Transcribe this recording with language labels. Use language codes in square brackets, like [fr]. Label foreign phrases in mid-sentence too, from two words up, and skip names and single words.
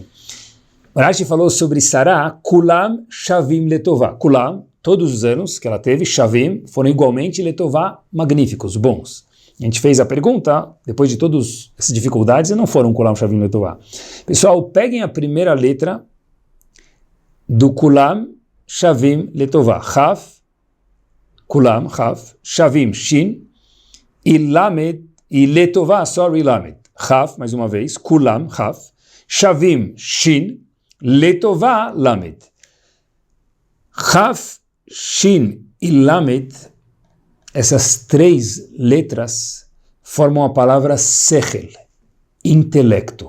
[pt] O Rashi falou sobre Sarah, [he] כולם שוים לטובה. [pt] Kulam, todos os anos que ela teve, Shavim, foram igualmente Letová, magníficos, bons. A gente fez a pergunta, depois de todas essas dificuldades, não foram [he] כולם שוים לטובה. [pt] Pessoal, peguem a primeira letra do [he] כולם שוים לטובה. כף, כולם, כף, שוים, שין, [pt] e Lamed, e Letová, sorry, Lamed. Chaf, mais uma vez, [he] כולם, כף, שוים, שין, לטובה, למד. [pt] Chaf, Shin e Lamed, essas três letras formam a palavra Sechel, intelecto.